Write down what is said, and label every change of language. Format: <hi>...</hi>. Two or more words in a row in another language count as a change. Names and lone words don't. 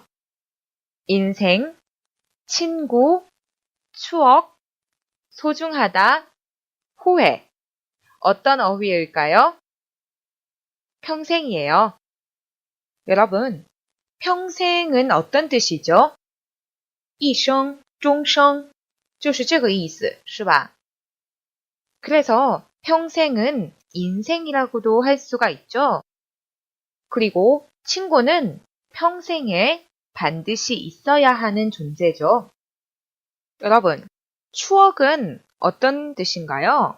<ko>인생, 친구, 추억, 소중하다, 후회. 어떤 어휘일까요? 평생이에요. 여러분, 평생은 어떤 뜻이죠?</ko> <zh>一生,终生,就是这个意思,是吧?</zh> <ko>그래서 평생은 인생이라고도 할 수가 있죠. 그리고 친구는 평생에 반드시 있어야 하는 존재죠. 여러분, 추억은 어떤 뜻인가요?</ko>